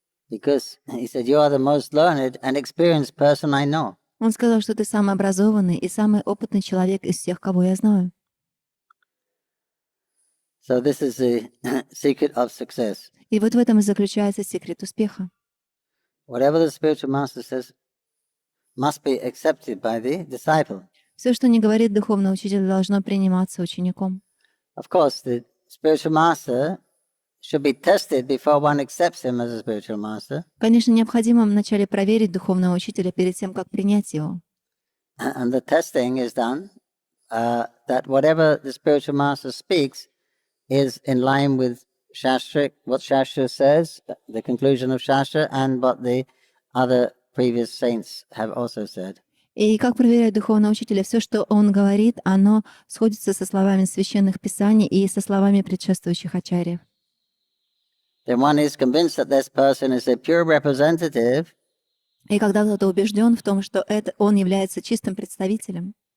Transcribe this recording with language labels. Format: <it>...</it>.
<en>Because he said, you are the most learned and experienced person I know.</en> <ru>Он сказал, что ты самый образованный и самый опытный человек из всех, кого я знаю.</ru> <en>So this is the secret of success.</en> <ru>И вот в этом и заключается секрет успеха.</ru> <en>Whatever the spiritual master says must be accepted by the disciple.</en> <ru>Все, что не говорит духовный учитель, должно приниматься учеником.</ru> <en>Of course, the spiritual master should be tested before one accepts him as a spiritual master.</en> <ru>Конечно, необходимо вначале проверить духовного учителя перед тем, как принять его.</ru> <en>And the testing is done that whatever the spiritual master speaks is in line with Shastra, what Shastra says, the conclusion of Shastra, and what the other previous saints have also said.</en> <ru>И как проверять духовного учителя? Все, что он говорит, оно сходится со словами священных писаний и со словами предшествующих ачарьев.</ru> <en>Then one is convinced that this person is a pure representative.</en> <ru>И когда кто-то убежден в том, что он является чистым представителем,</ru>